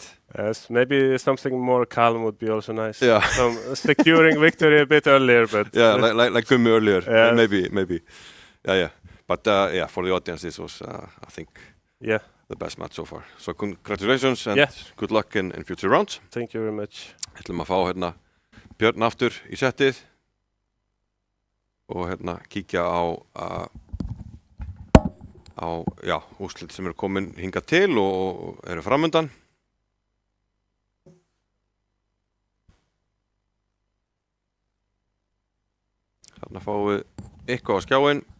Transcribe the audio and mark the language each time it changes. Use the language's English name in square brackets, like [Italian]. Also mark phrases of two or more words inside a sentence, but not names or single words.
[English] Yes, maybe something more calm would be also nice. Yeah. Securing victory a bit earlier, but... Yeah, like Gummi earlier. Yes. Maybe. Yeah. But for the audience, this was, I think, the best match so far. So congratulations and good luck in future rounds. Thank you very much. [Icelandic] Ætlum að fá hérna Björn aftur í settið og hérna kíkja á úrslit sem eru komin hingað til og eru framundan. Þarna fáum við eitthvað á skjáinn.